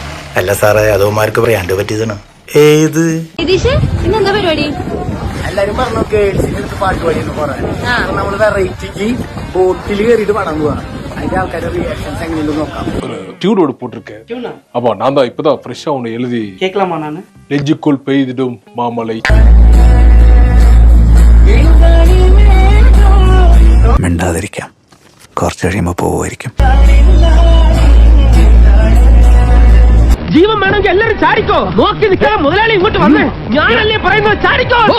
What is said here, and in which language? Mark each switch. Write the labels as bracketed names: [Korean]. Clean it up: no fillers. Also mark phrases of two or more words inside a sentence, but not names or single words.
[Malayalam] അല്ല സാറേ അതോമാർക്ക് പറയാണ്ട് പറ്റിയതാണ്. ഏത് ഇന്നെന്താ പരിപാടി? എല്ലാരും പറഞ്ഞു ഗേൾസിന്റെ അടുത്ത് പാട്ട് പാടിയെന്ന് പറയാൻ. നമ്മള് വെറൈറ്റിക്ക് ബോട്ടിൽ കയറിയിട്ട് പാടാൻ പോവാണ്. അതിന്റെ ആൾക്കാരുടെ റിയാക്ഷൻസ് എങ്ങനെയുണ്ട് നോക്കാം. [Tamil] டியூன் ஓடு போட்டிருக்கேன். அப்போ நான் தான் இப்பதான் ஃப்ரெஷ்ஷா ஒன்று எழுதி கேட்கலாமா? நானு நெஞ்சுக்குள் பெய்திடும் மாமலை. [Malayalam] മിണ്ടാതിരിക്കാം, കുറച്ച് കഴിയുമ്പോ പോവുമായിരിക്കും. ജീവൻ വേണമെങ്കിൽ എല്ലാരും ചാടിക്കോ. നോക്കി നിൽക്കാൻ മുതലാളി ഇങ്ങോട്ട് വന്നേ. ഞാനല്ലേ പറയുന്നത്, ചാടിക്കോ.